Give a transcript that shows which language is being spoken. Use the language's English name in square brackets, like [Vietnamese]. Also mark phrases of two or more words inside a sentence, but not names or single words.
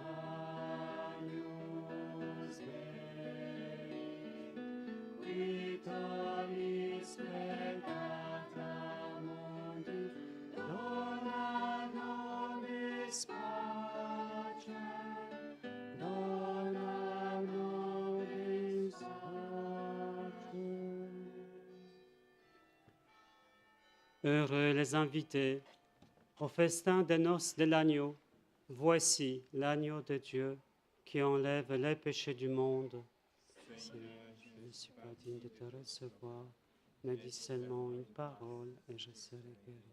[Latin] Agnus Dei, qui tollis peccata mundi, dona nobis pacem, dona nobis pacem. [French] Heureux les invités au festin des noces de l'agneau. Voici l'agneau de Dieu qui enlève les péchés du monde. Seigneur, je ne suis pas digne de te recevoir, mais dis seulement une parole et je serai guéri.